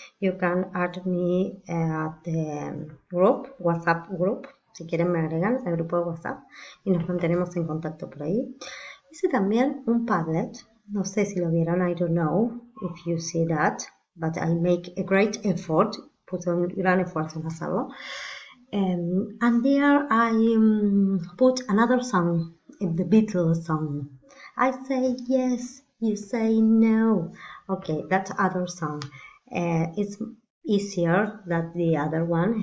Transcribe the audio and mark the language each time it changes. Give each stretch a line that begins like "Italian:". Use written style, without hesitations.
English: You can add me at the group, WhatsApp group.
Spanish: Si quieren me agregan al grupo de WhatsApp y nos mantenemos en contacto por ahí. Hice también un Padlet. No sé si lo vieron,
English: I don't know if you see that, but I make a great effort.
Spanish: Puse un gran esfuerzo en hacerlo.
English: And there I put another song, the Beatles song. I say yes, you say no. Okay, that other song. It's easier than the other one.